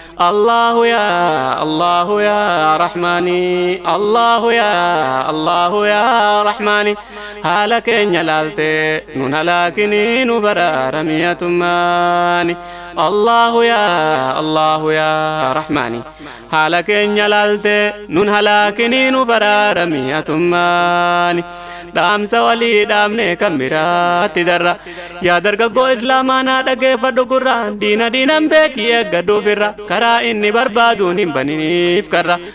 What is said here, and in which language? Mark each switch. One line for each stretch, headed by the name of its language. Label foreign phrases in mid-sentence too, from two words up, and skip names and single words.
Arabic: الله يا، الله يا رحماني، الله يا، الله يا رحماني.
Oromo: Haala keenya laalte nun halaakini nu baraarami yaa tummaani.
Arabic: الله يا، الله يا رحماني.
Oromo: Haala keenya laalte nun halaakini nu baraarami yaa tummaani. Dhaamsa walii dhaamne kan biraatti darra. Yaa dargaggoo Islaamaa naa dhageeffadhu gurraan. Diina diinan beekii eeggadhuuf irra. Karaa inni barbaaduun hin baniniif karra.